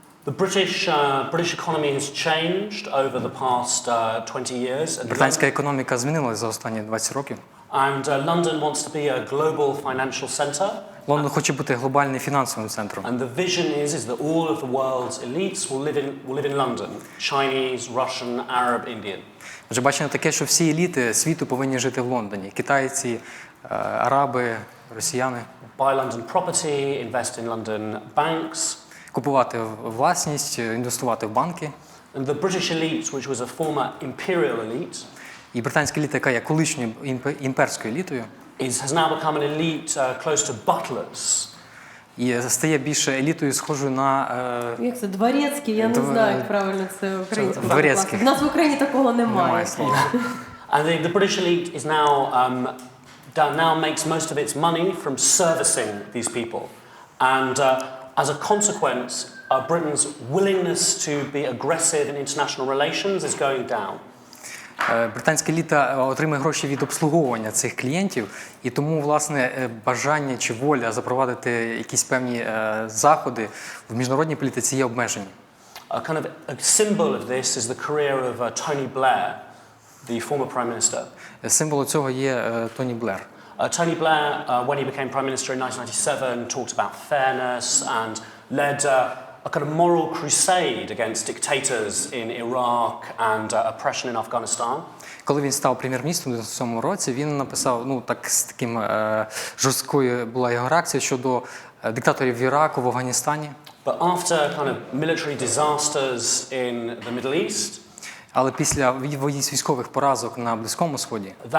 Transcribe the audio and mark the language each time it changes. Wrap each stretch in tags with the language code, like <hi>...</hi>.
<en>The British economy has changed over the past 20 years.</en> <uk>Британська економіка змінилася за останні 20 років.</uk> <en>And London wants to be a global financial center.</en> <uk>Лондон хоче бути глобальним фінансовим центром.</uk> <en>And the vision is that all of the world's elites will live in London. Chinese, Russian, Arab, Indian.</en> <uk>Отже, бачимо таке, що всі еліти світу повинні жити в Лондоні. Китайці, араби, росіяни.</uk> <en>Buy London property, invest in London banks.</en> <uk>Купувати власність, інвестувати в банки.</uk> <en>And the British elite, which was a former imperial elite,</en> <uk>і британська еліта, яка є колишньою імперською елітою,</uk> <en>has now become an elite close to butlers.</en> <uk>І стає більше елітою, схожою на... Як це? Дворецький? Я не знаю, як правильно це українською. Дворецький. У нас в Україні такого немає. Немає слова.</uk> <en>And the British elite is now makes most of its money from servicing these people. And as a consequence, Britain's willingness to be aggressive in international relations is going down.</en> <uk>Британська еліта отримує гроші від обслуговування цих клієнтів, і тому, власне, бажання чи воля запровадити якісь певні заходи в міжнародній політиці є обмежені.</uk> <en>A symbol of this is the career of Tony Blair, the former prime minister.</en> <uk>Символом цього є Тоні Блер.</uk> <en>Tony Blair, when he became prime minister in 1997, talked about fairness and led a kind of moral crusade against dictators in Iraq and oppression in Afghanistan.</en> <uk>Коли він став прем'єр-міністром у 1997 році, він написав, з таким жорсткою була його реакція щодо диктаторів в Іраку, в Афганістані.</uk> <en>But after kind of military disasters in the Middle East,</en> <uk>але після військових поразок на Близькому Сході,</uk>